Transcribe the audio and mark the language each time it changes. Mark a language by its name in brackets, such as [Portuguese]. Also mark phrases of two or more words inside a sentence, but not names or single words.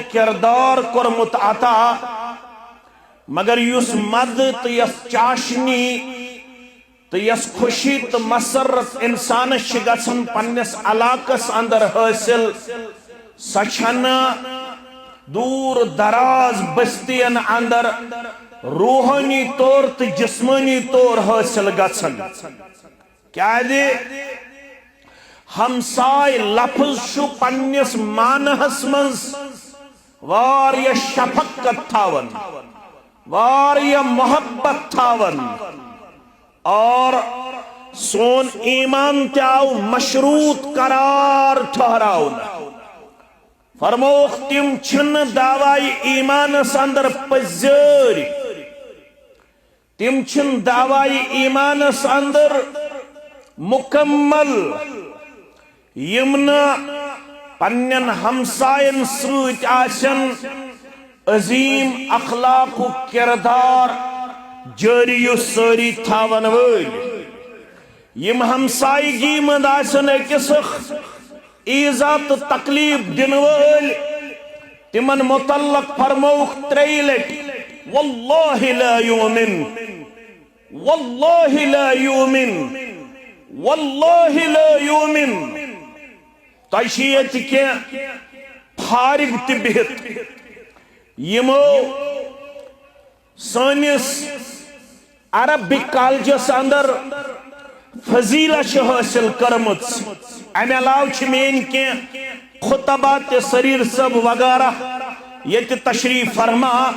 [Kashmiri] کردار کورمت عطا مگر یس مد تو یس چاشنی تو یس خوشی تو مسرت انسانس گژھان پننس علاقس اندر حاصل سۄ چھنہٕ دور دراز بستین اندر روحانی طور تو جسمانی طور حاصل گژھان کیازِ ہمسائے لفظ چھُ پننس معنہس منٛز واریاہ شفقت تھاون واریاہ محبت تھاون اور سون ایمان تہِ آو مشروط قرار ٹھہراون فرموخ تم چھنہٕ دعوی ایمانس اندر پزیٲرۍ تم چھنہٕ دعوی ایمانس اندر مکمل یم نہٕ پننن ہمسائن سۭتۍ آسن عظیم اخلاق و کردار جاری و ساری تھاون وٲلۍ یم ہمسائیگی منٛز آسن أکِس ایزا تو تکلیف دن وٲلۍ تمن متعلق فرموخ 3 لٹہِ [Arabic] واللہ لا یؤمن واللہ لا یؤمن واللہ لا یؤمن [Kashmiri] تۄہہِ چھِ ییٚتہِ کینٛہہ فارغ تہِ بِہِتھ یمو سٲنِس عربک کالجس اندر فضیلہ چھِ حٲصِل کٔرمٕژ امہِ علاوٕ چھِ میٛٲنۍ کینٛہہ خطبہ تہِ سریٖر صٲب وغیرہ ییٚتہِ تشریف فرما